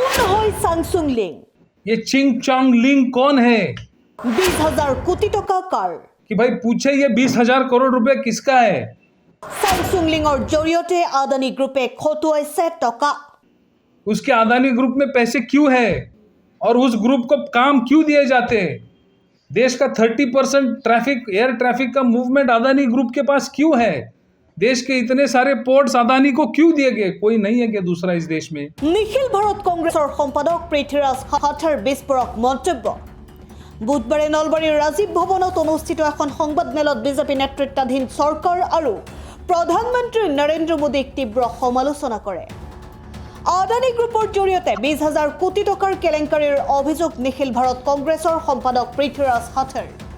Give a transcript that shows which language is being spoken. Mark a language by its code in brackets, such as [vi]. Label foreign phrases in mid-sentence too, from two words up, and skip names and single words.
[as] कौन হয় সাংসুং লিং? [hi] ये चिंग चांग लिंग कौन है [bn] 20,000 কোটি টাকা কার? [hi] कि भाई पूछे ये 20,000 करोड़ रुपए किसका है। [as] সাংসুং লিঙৰ জৰিয়তে আদানী গ্ৰুপে খটুৱাইছে টকা। [hi] उसके अदानी ग्रुप में पैसे क्यों है और उस ग्रुप को काम क्यों दिए जाते हैं। देश का 30% [en] traffic air traffic [hi] का मूवमेंट अदानी ग्रुप के पास क्यों है। देश के इतने सारे पोर्ट्स अदानी को क्यों दिए गए। कोई नहीं है क्या दूसरा इस देश में। [as] নিখিল ভাৰত কংগ্ৰেছৰ সম্পাদক পৃথ্বীৰাজ খাঠাৰ বিস্ফোৰক মন্তব্য। বুধবাৰে নলবাৰীৰ ৰাজীৱ ভৱনত অনুষ্ঠিত এখন সংবাদমেলত বিজেপি নেতৃত্বাধীন চৰকাৰ আৰু প্ৰধানমন্ত্ৰী নৰেন্দ্ৰ মোদীক তীব্ৰ সমালোচনা কৰে। আদানী গ্ৰুপৰ জৰিয়তে 20,000 কোটি টকাৰ কেলেংকাৰীৰ অভিযোগ নিখিল ভাৰত কংগ্ৰেছৰ সম্পাদক পৃথ্বীৰাজ খাঠাৰ।